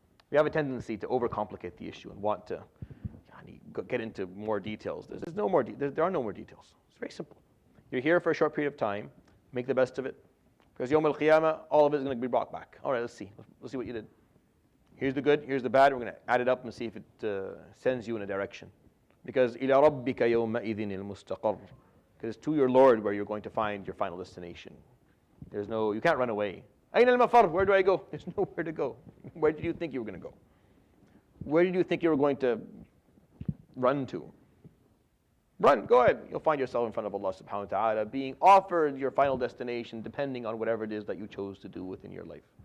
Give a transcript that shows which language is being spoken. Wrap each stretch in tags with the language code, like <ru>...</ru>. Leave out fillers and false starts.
<en>We have a tendency to overcomplicate the issue and want to get into more details. There are no more details. It's very simple. You're here for a short period of time. Make the best of it. Because Yawm al-Qiyamah, all of it is going to be brought back. All right, let's see. Let's see what you did. Here's the good, here's the bad. We're going to add it up and see if it sends you in a direction.</en> <ar>Because إِلَى رَبِّكَ يَوْمَئِذٍ الْمُسْتَقَرُّ.</ar> <en>Because it's to your Lord where you're going to find your final destination. You can't run away.</en> <ar>أَيْنَ الْمَفَرُّ?</ar> <en>Where do I go? There's nowhere to go. Where did you think you were going to go? Where did you think you were going to run to? Run, go ahead. You'll find yourself in front of Allah subhanahu wa ta'ala being offered your final destination depending on whatever it is that you chose to do within your life.</en>